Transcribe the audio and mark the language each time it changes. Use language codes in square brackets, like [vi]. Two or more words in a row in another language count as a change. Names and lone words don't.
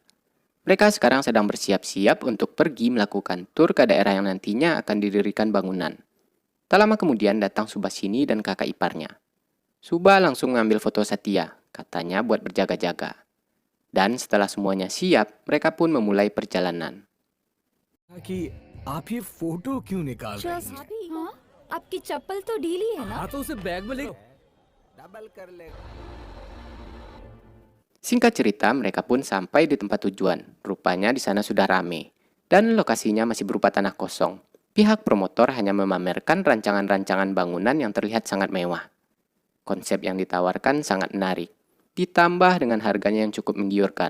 [id] Mereka sekarang sedang bersiap-siap untuk pergi melakukan tur ke daerah yang nantinya akan didirikan bangunan. Tak lama kemudian datang Subasini dan kakak iparnya. Suba langsung mengambil foto Satya, katanya buat berjaga-jaga. Dan setelah semuanya siap, mereka pun memulai perjalanan. [hi] आप ये फोटो क्यों निकाल रही हैं? हाँ? आपकी चप्पल तो ढीली है ना? हाँ तो उसे बैग में ले [id] Singkat cerita, mereka pun sampai di tempat tujuan. Rupanya di sana sudah rame. Dan lokasinya masih berupa tanah kosong. Pihak promotor hanya memamerkan rancangan-rancangan bangunan yang terlihat sangat mewah. Konsep yang ditawarkan sangat menarik. Ditambah dengan harganya yang cukup menggiurkan.